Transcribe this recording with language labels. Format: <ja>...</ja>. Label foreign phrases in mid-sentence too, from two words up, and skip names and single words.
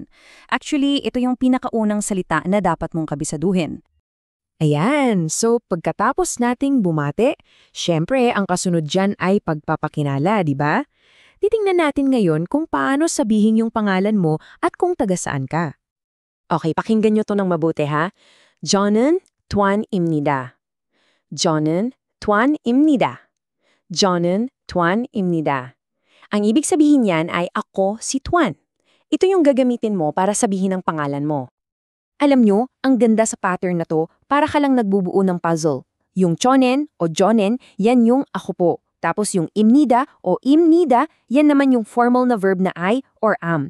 <tl>Actually, ito yung pinakaunang salita na dapat mong kabisaduhin. Ayan, so pagkatapos nating bumate, syempre ang kasunod dyan ay pagpapakinala, di ba? Titingnan natin ngayon kung paano sabihin yung pangalan mo at kung taga saan ka. Okay, pakinggan nyo to ng mabuti ha.</tl> <ko>저는 Twan입니다. 저는 Twan입니다. 저는 Twan입니다.</ko> <tl>Ang ibig sabihin niyan ay ako si Twan. Ito yung gagamitin mo para sabihin ang pangalan mo. Alam nyo, ang ganda sa pattern na to, para ka lang nagbubuo ng puzzle. Yung chonen o jonen, yan yung ako po. Tapos yung imnida o imnida, yan naman yung formal na verb na</tl> <en>I or am.</en>